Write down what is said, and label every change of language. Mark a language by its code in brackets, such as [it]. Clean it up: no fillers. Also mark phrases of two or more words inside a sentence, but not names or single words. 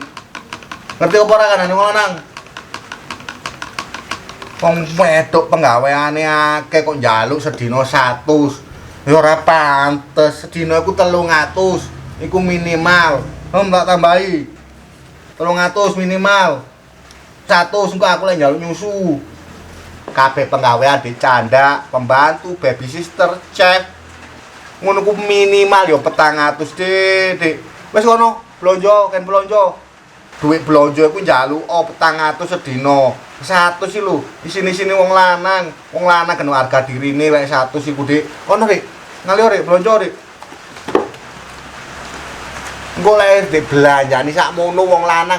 [jv] Ngerti apa ora kanane wong lanang? Wong wedok penggaweane akeh kok njaluk sedina 100. Ya ora pantes, sedina iku 300. Iku minimal. Tak tambahi. 300 minimal. 100 engko aku lek njaluk nyusu. Kabeh penggawean dicanda, pembantu, [en] baby sister, chef. [jv] Ngono ku minimal ya 400 Dik. Wis ngono, blonjo, kan blonjo. Duit blonjo iku njaluk 400 sedina. 100 iki lho, isine-isine wong lanang. Wong lanang kena harga dirine lek 100 iku Dik. Ono Dik, ngali Dik, blonjo Dik. Engko lek Dik belanjani sakmono wong lanang.